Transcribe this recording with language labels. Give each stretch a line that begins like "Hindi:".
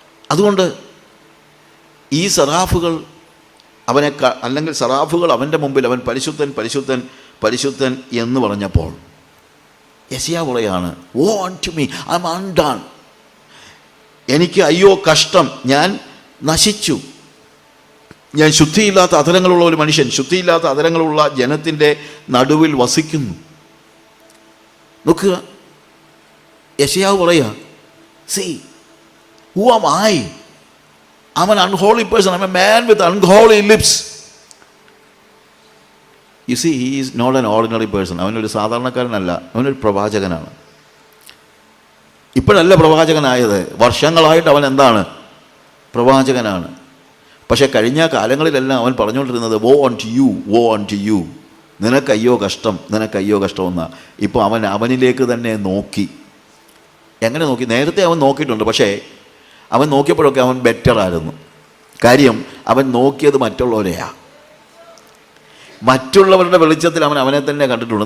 Malayalam: അതുകൊണ്ട് ഈ സറാഫുകൾ അല്ലെങ്കിൽ സറാഫുകൾ അവൻ്റെ മുമ്പിൽ അവൻ പരിശുദ്ധൻ, പരിശുദ്ധൻ, പരിശുദ്ധൻ എന്ന് പറഞ്ഞപ്പോൾ യെശയ്യാ പറയാണ്,
English: "Woe unto me, I am undone."
Malayalam: എനിക്ക് അയ്യോ കഷ്ടം, ഞാൻ നശിച്ചു. ഞാൻ ശുദ്ധിയില്ലാത്ത അധരങ്ങളുള്ള ഒരു മനുഷ്യൻ, ശുദ്ധിയില്ലാത്ത അധരങ്ങളുള്ള ജനത്തിൻ്റെ നടുവിൽ വസിക്കുന്നു. നോക്കുക, യെശയ്യാവ് പറയുക,
English: "See, who am I? I'm an unholy person. I'm a man with unholy lips." You see, he is not an ordinary person.
Malayalam: അവനൊരു സാധാരണക്കാരനല്ല, അവനൊരു പ്രവാചകനാണ്. ഇപ്പോഴല്ല പ്രവാചകനായത്, വർഷങ്ങളായിട്ട് അവൻ എന്താണ്? പ്രവാചകനാണ്. പക്ഷേ കഴിഞ്ഞ കാലങ്ങളിലെല്ലാം അവൻ പറഞ്ഞുകൊണ്ടിരുന്നത്
English: "Woe unto you, woe unto you."
Malayalam: നിനക്കയ്യോ കഷ്ടം, നിനക്കയ്യോ കഷ്ടമെന്നാണ്. ഇപ്പോൾ അവനിലേക്ക് തന്നെ നോക്കി. എങ്ങനെ നോക്കി? നേരത്തെ അവൻ നോക്കിയിട്ടുണ്ട്, പക്ഷേ അവൻ നോക്കിയപ്പോഴൊക്കെ അവൻ ബെറ്ററായിരുന്നു. കാര്യം അവൻ നോക്കിയത് മറ്റുള്ളവരെയാണ്. മറ്റുള്ളവരുടെ വെളിച്ചത്തിൽ അവനെ തന്നെ കണ്ടിട്ടുണ്ട്.